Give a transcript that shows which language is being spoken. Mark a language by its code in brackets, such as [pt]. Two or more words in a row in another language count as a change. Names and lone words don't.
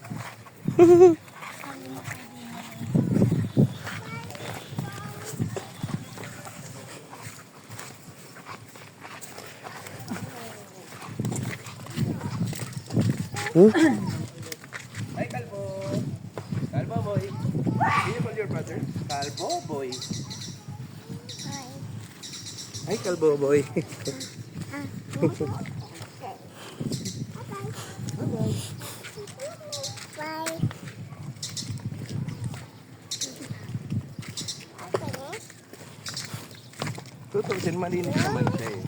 [en] Hi, Kalbo. Kalbo boy. Do you call your brother? Kalbo boy. Hi, Kalbo boy. [tl] Tutusin, malinis naman siya eh.